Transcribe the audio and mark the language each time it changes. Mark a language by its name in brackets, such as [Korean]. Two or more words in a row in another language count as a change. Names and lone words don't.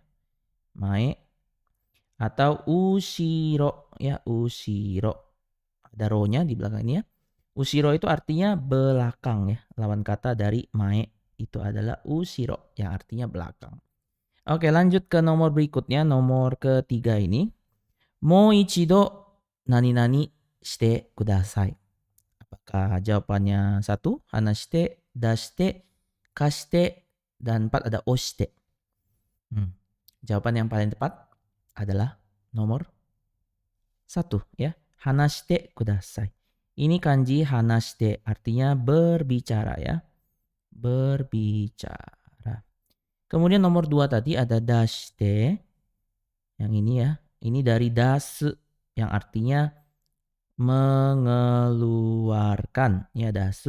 [Indonesian] Mae atau ushiro ya, ushiro. Ada ro-nya di belakang ini ya. Ushiro itu artinya belakang ya. Lawan kata dari mae itu adalah ushiro yang artinya belakang. Oke, lanjut ke nomor berikutnya, nomor ketiga ini. [Japanese] もう一度何々してください. [Indonesian] Apakah jawabannya 1, [Japanese] 話して、出して、貸して, [Indonesian] dan 4 ada oshite. Jawaban yang paling tepat adalah nomor 1 ya, [Japanese] 話してください. [Indonesian] Ini kanji hanashite artinya berbicara ya. Berbicara. Kemudian nomor 2 tadi ada dashite. Yang ini ya. Ini dari dasu yang artinya mengeluarkan ya, dasu.